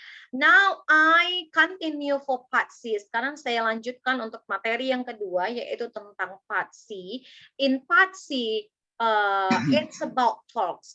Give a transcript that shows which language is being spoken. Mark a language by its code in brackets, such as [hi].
[en] Now I continue for part C. [id] Sekarang saya lanjutkan untuk materi yang kedua, yaitu tentang part C. [en] In part C, it's about talks.